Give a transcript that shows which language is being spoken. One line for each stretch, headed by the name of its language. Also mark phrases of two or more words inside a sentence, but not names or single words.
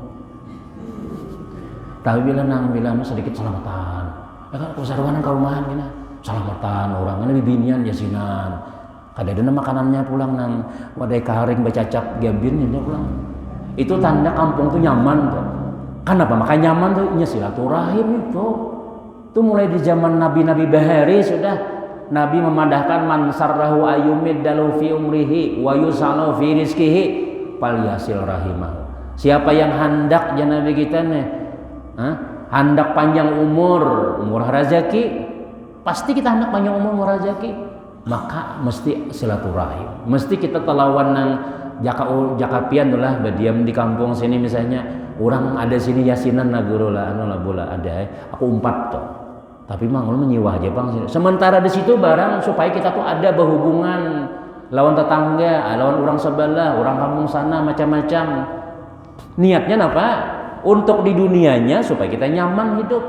Banjar: Tapi bila sedikit selamatan, ya kan kesaruanan karumahan gini, selamatan orang ini bibinian yasinan, kadang-kadang makanannya pulang nang wadai karing bacacap gabirnya pulang. Itu tanda kampung tuh nyaman tuh. Kenapa? Makanya nyaman tuh nya silaturahim itu. Tuh mulai di zaman nabi-nabi bahari sudah Nabi memadahkan
Arabic: من سره أن يمد له في عمره ويوسع في رزقه فليصل رحمه.
Banjar: Siapa yang hendak ya Nabi kita nih hendak panjang umur rezeki pasti kita hendak panjang umur rezeki maka mesti silaturahim mesti kita telawan nang jakapian lah berdiam di kampung sini misalnya orang ada sini yasinan naguru lah bola ada aku umpat tuh tapi mang lu menyiwah aja bang sementara di situ barang supaya kita tuh ada berhubungan lawan tetangga lawan orang sebelah orang kampung sana macam-macam niatnya apa untuk di dunianya supaya kita nyaman hidup.